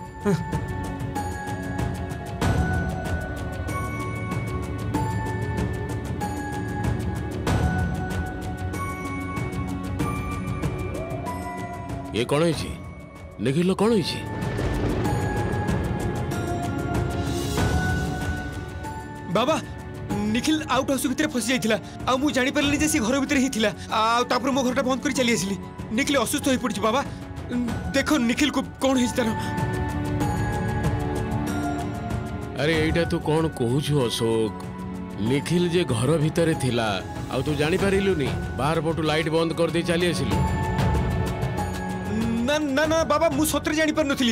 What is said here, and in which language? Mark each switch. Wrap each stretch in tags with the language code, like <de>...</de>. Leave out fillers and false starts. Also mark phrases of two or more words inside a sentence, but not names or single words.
<hi>ये कौन है? निखिल कौन है?</hi> <or>ବାବା ନିଖିଲ ଆଉଟ ହାଉସ ଭିତର ଫସି ଯାଇଥିଲା। ଆ ମୁ ଜାଣି ପରଲି ଯେ ସେ ଘର ଭିତର ହି ଥିଲା। ଆ ତାପର ମୋ ଘରଟା ବନ୍ଦ କରି ଚାଲି ଆସିଲି। ନିଖିଲ ଅସୁସ୍ଥ ହୋଇ ପଡ଼ିଛି ବାବା।</or> <hi>देखो निखिल को कौन है तार।</hi> <or>ଅରେ ଏଟା ତୁ କଣ କହୁଛୁ ଅଶୋକ? ନିଖିଲ ଯେ ଘର ଭିତର ଥିଲା ଆ ତୁ ଜାଣି ପାରିଲୁନି, ବାହାର ପଟୁ ଲାଇଟ ବନ୍ଦ କର ଦେ ଚାଲି ଆସିଲୁ। ନା ନା ନା ବାବା ମୁ ସତରେ ଜାଣି ପର ନଥିଲି।</or>